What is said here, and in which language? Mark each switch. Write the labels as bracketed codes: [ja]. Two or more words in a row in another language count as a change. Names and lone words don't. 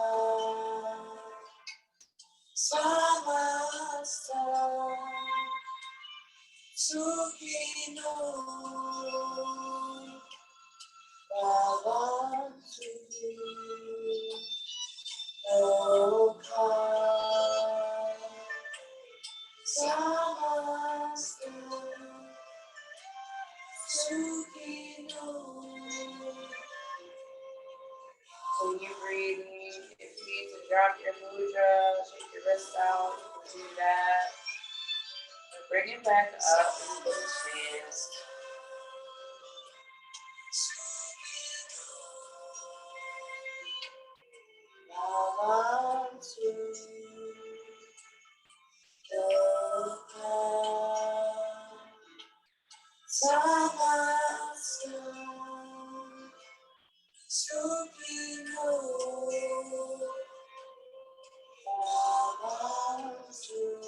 [sa] Samasta Sukino Bhavantu Loka Samasta Sukino. [en] So you breathing. If you need to drop your mudra, shake your wrist out, you can do that. And bring it back up into the chest. [sa] Bhavantu Loka Samasta Sukino Bhavantu.